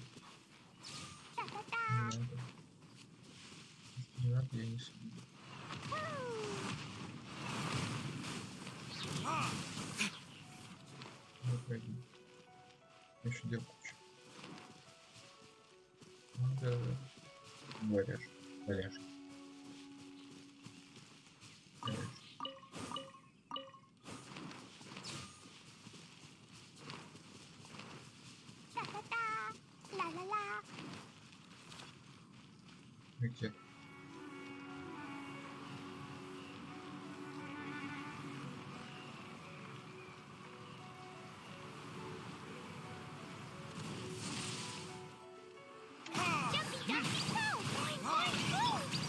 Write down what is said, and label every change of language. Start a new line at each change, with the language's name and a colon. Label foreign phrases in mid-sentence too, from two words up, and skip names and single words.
Russian: Та-та-та. не надо. Если не надо, я не смею. Ну, пойди. Я еще дел кучу. Надо... Валяш. Валяш. Та-та-та. Ла-ла-ла. Ракет.
English: Jumpy, jumpy, go! Boing, boing, boom!